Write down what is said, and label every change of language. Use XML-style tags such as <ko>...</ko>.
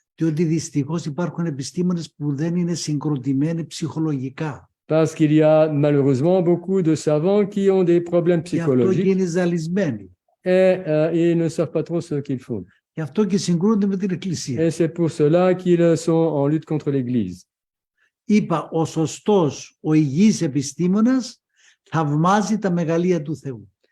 <el>Διότι δυστυχώς υπάρχουν επιστήμονες που δεν είναι συγκροτημένοι ψυχολογικά.</el> <fr>Parce qu'il y a malheureusement beaucoup de savants qui ont des problèmes</fr> <el>Γι' αυτό και</el> <fr>psychologiques</fr> <el>είναι ζαλισμένοι.</el> <fr>et ils ne savent pas trop ce qu'ils font.</fr> <el>Γι' αυτό και συγκρούνται με την Εκκλησία.</el> <fr>Et c'est pour cela qu'ils sont en lutte contre l'Église.</fr> <el>Είπα, ο σωστός, ο υγιής επιστήμονας θαυμάζει τα μεγαλεία του Θεού.</el>